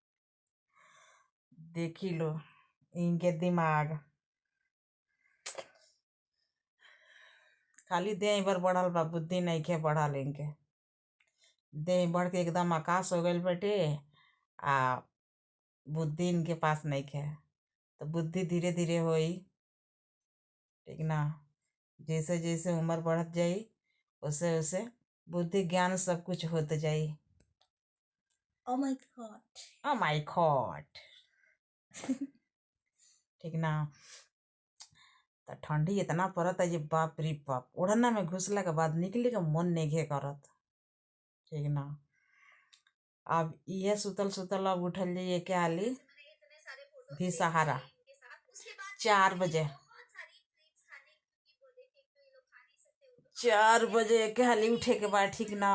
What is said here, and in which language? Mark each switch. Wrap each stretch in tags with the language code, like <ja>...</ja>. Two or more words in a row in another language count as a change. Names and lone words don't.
<bho>देखी लो इनके दिमाग, खाली देह भर बढ़ल बा, बुद्धि नहीं के बढ़ल, इनके देह बढ़ के एकदम आकाश हो गइल बाटे, आ बुद्धि इनके पास नहीं है। तो बुद्धि धीरे धीरे होई, ठीक ना। जैसे जैसे उम्र बढ़त जाई वैसे वैसे बुद्धि ज्ञान सब कुछ होते जाई।</bho> <en>Oh my God. Oh my God,</en> <bho>ठीक ना। तो ठंडी इतना पड़त है जे बाप रे बाप, ओढ़ना में घुसला के बाद निकले के मन नहीं करत, ठीक ना। अब ये सुतल सुतल अब उठल जाइए क्या हाली भी सहारा 4 बजे, 4 बजे के हाली उठे के बाद, ठीक ना।</bho>